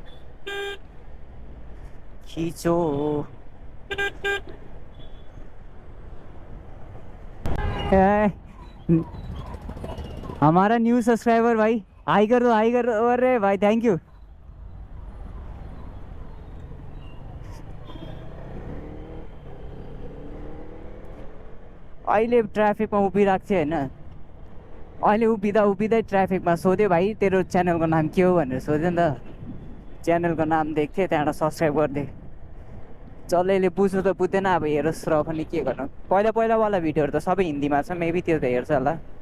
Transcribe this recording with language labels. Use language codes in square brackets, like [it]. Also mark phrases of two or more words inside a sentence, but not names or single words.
[hi] खिचो हमारा [en] new subscriber [hi] भाई हाई कर दो अरे भाई [en] thank you [ne] अहिले ट्राफिकमा उभिरहेको थिएँ होइन अहिले उभिँदै ट्राफिकमा सोध्यो भाइ तेरो च्यानलको नाम के हो भनेर सोध्यो नि त च्यानलको नाम देख्थेँ त्यहाँबाट सब्सक्राइब गरिदिएँ जसले बुझ्नु त बुझ्दैन अब हेरोस् र पनि के गर्नु पहिलावाला भिडियोहरू त सबै हिन्दीमा छ मेबी त्यो त हेर्छ होला